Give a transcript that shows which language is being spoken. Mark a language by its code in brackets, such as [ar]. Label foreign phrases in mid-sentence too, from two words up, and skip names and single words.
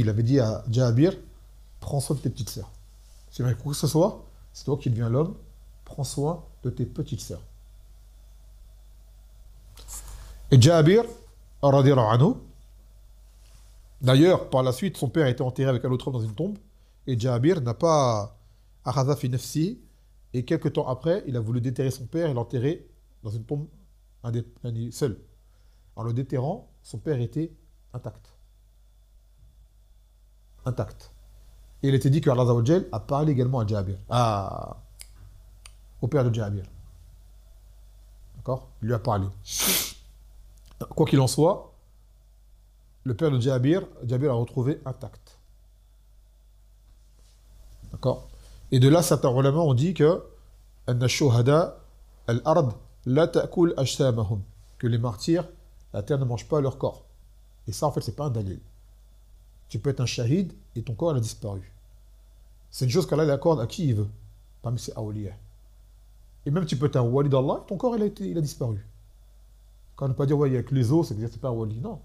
[fr] Il avait dit à Jabir, prends soin de tes petites sœurs. Si quoi que ce soit, c'est toi qui deviens l'homme, prends soin de tes petites sœurs. Et Jabir, [ar] رضي الله عنه, [fr] d'ailleurs, par la suite, son père a été enterré avec un autre homme dans une tombe, et Jabir n'a pas [ar] أخذ في نفسي, [fr] et quelques temps après, il a voulu déterrer son père et l'enterrer dans une tombe seul. En le déterrant, son père était intact. Intact. Et il était dit que Allah [ar] عز وجل [fr] a parlé également à Jabir, au père de Jabir. D'accord? Il lui a parlé. Quoi qu'il en soit, le père de Jabir a retrouvé intact. D'accord? Et de là, certains ulama ont dit que [ar] أن الشهداء الأرض لا تأكل أجسامهم, [fr] que les martyrs, la terre ne mange pas leur corps. Et ça, en fait, c'est pas un dalil. Tu peux être un shahid et ton corps, il a disparu. C'est une chose qu'Allah l'accorde à qui il veut, parmi ses awliya. Et même tu peux être un wali d'Allah, ton corps, il a disparu. Quand on ne peut pas dire, ouais, il y a que les os, c'est pas un wali, non.